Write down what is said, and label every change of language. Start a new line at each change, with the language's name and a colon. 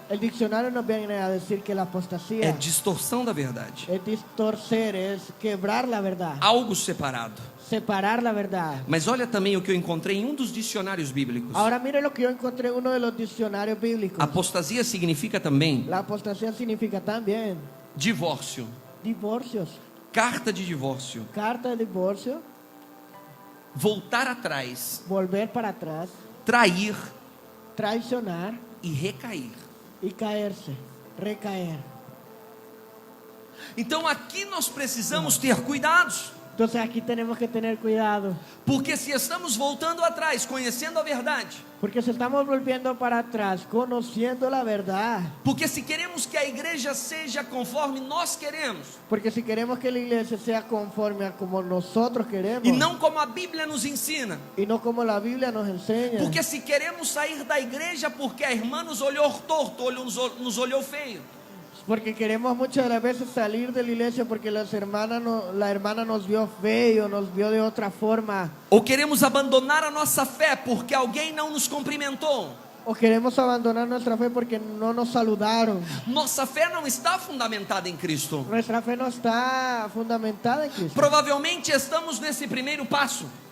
Spanish: El diccionario nos viene a decir que la apostasía
Portuguese: é distorção da verdade,
Spanish: es distorcer, es quebrar la verdad,
Portuguese: algo separado.
Spanish: separar la verdad.
Portuguese: Mas olha também o que eu encontrei em um dos dicionários bíblicos.
Spanish: Ahora mire lo que yo encontré en uno de los diccionarios bíblicos.
Portuguese: Apostasia significa também
Spanish: La apostasía significa también
Portuguese: divórcio,
Spanish: divorcios,
Portuguese: carta de divórcio,
Spanish: carta de divorcio,
Portuguese: voltar atrás,
Spanish: volver para atrás,
Portuguese: trair
Spanish: traicionar
Portuguese: e recair.
Spanish: y caerse, recaer.
Portuguese: Então aqui nós precisamos ter cuidados,
Spanish: Entonces aquí tenemos que tener cuidado,
Portuguese: porque se estamos voltando atrás, conhecendo a verdade,
Spanish: porque si estamos volviendo para atrás, conociendo la verdad,
Portuguese: porque se queremos que a igreja seja conforme nós queremos,
Spanish: porque si queremos que la iglesia sea conforme a como nosotros queremos,
Portuguese: e não como a Bíblia nos ensina,
Spanish: y no como la Biblia nos enseña,
Portuguese: porque se queremos sair da igreja porque a irmã nos olhou torto, nos olhou feio,
Spanish: porque queremos muchas de las veces salir de la iglesia porque la hermana nos vio feo, nos vio de otra forma,
Portuguese: ou queremos abandonar a nossa fé porque alguém não nos cumprimentou.
Spanish: o queremos abandonar nuestra fe porque no nos saludaron.
Portuguese: Nossa fé não está fundamentada em Cristo.
Spanish: Nuestra fe no está fundamentada en Cristo.
Portuguese: Provavelmente estamos nesse primeiro passo.